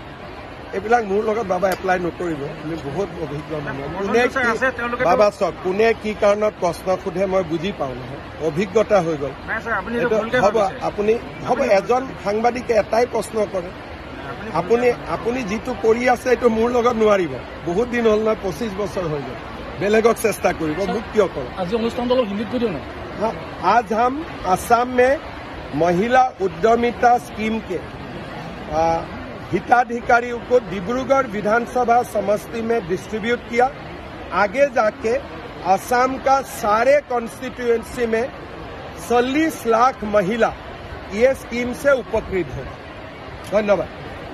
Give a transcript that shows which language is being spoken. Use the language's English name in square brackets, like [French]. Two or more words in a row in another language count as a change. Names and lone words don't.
[Assamese] এইবিলাক মোৰ লগত বাবা এপ্লাই নকৰিব আমি বহুত অভিজ্ঞ মানুহ বাবা চাওক কোনে কি কাৰণত প্ৰশ্ন সোধে মই বুজি পাওঁ নহয় অভিজ্ঞতা হৈ গ'ল আপুনি হ'ব এজন সাংবাদিকে এটাই প্ৰশ্ন কৰে আপুনি যিটো কৰি আছে এইটো মোৰ লগত নোৱাৰিব বহুত দিন হ'ল নহয় 25 বছৰ হৈ গ'ল বেলেগক চেষ্টা কৰিব মোক কিয় কৰে আজি অনুষ্ঠানটো অলপ হিন্দীত কৈ দিওঁ না [Hindi] आज हम असम में महिला उद्यमिता स्कीम के हिताधिकारियों को डिब्रूगढ़ विधानसभा समष्टि में डिस्ट्रीब्यूट किया आगे जाके असम का सारे कॉन्स्टिट्यूएंसी में 40 लाख महिला ये स्कीम से उपकृत है धन्यवाद